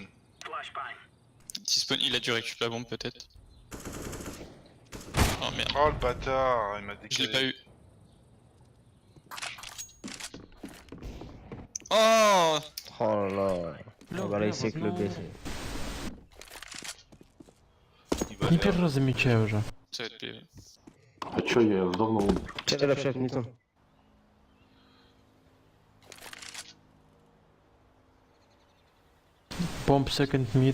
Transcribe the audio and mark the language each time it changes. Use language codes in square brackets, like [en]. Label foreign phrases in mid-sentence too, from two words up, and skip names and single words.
[fr] Si spawn, il a dû récupérer la bombe peut-être. Oh merde, Oh le bâtard, il m'a décalé. je l'ai pas eu. Oh Oh là là. Ah bah là, il sait que le B, c'est... Il va [ru] Не [fr] faire- [ru] первый раз замечаю уже. [fr] Ça va être pire. [ru] А чё, я давно умер. [en] Shut up, shut Newton. Bomb second mid.